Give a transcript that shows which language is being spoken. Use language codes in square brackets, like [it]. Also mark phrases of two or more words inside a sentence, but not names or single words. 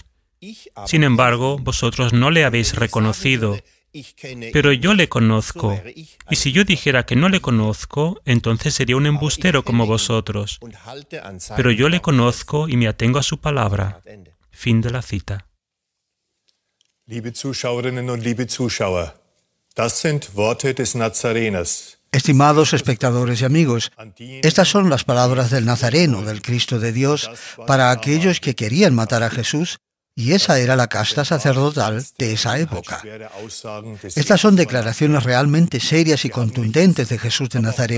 [es] Sin embargo, vosotros no le habéis reconocido. Pero yo le conozco, y si yo dijera que no le conozco, entonces sería un embustero como vosotros. Pero yo le conozco y me atengo a su palabra. Fin de la cita. [de] Liebe Zuschauerinnen und liebe Zuschauer, das sind Worte des Nazareners. [es] Estimados espectadores y amigos, estas son las palabras del Nazareno, del Cristo de Dios, para aquellos que querían matar a Jesús y esa era la casta sacerdotal de esa época. Estas son declaraciones realmente serias y contundentes de Jesús de Nazaret.